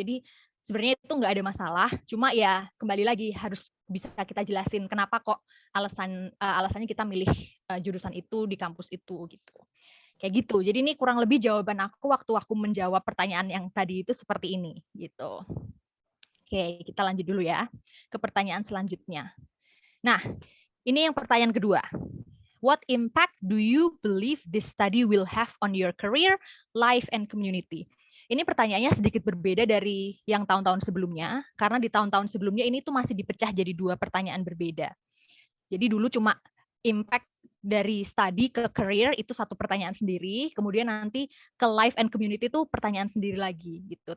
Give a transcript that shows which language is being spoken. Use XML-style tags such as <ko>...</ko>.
<id>Jadi sebenarnya itu nggak ada masalah. Cuma ya kembali lagi harus bisa kita jelasin kenapa kok alasannya kita milih jurusan itu di kampus itu gitu. Kayak gitu. Jadi ini kurang lebih jawaban aku waktu aku menjawab pertanyaan yang tadi itu seperti ini gitu. Oke, kita lanjut dulu ya ke pertanyaan selanjutnya. Nah, ini yang pertanyaan kedua.</id> <en>What impact do you believe this study will have on your career, life, and community?</en> <id>Ini pertanyaannya sedikit berbeda dari yang tahun-tahun sebelumnya, karena di tahun-tahun sebelumnya ini tuh masih dipecah jadi 2 pertanyaan berbeda. Jadi dulu cuma impact dari study ke career itu satu pertanyaan sendiri, kemudian nanti ke</id> <en>life and community</en> <id>itu pertanyaan sendiri lagi gitu.</id>